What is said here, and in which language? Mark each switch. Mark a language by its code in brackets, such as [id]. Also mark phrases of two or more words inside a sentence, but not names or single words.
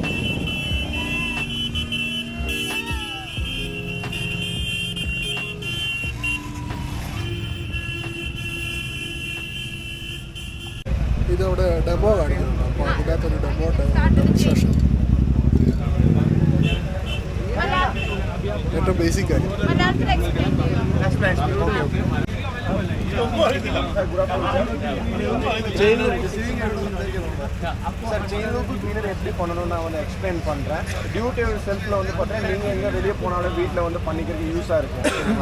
[ml] ഇതവിടെ ഡെമോ കാണിക്കുന്നുണ്ട്. അപ്പോൾ അതിനകത്തൊരു ഡെമോ ഡെമോൺസ്ട്രേഷൻ, ഏറ്റവും ബേസിക് കാര്യം. [ta] சார் செயின் லூப் கிளீனர் எப்படி பண்ணணும்னு நான் வந்து எக்ஸ்பிளைன் பண்ணுறேன். டியூட்டி செல்ஃபில் வந்து பார்த்தீங்கன்னா நீங்கள் எங்கே வெளியே போனாலும் வீட்டில் வந்து பண்ணிக்கிறதுக்கு யூஸாக இருக்கும், ஓகேங்களா?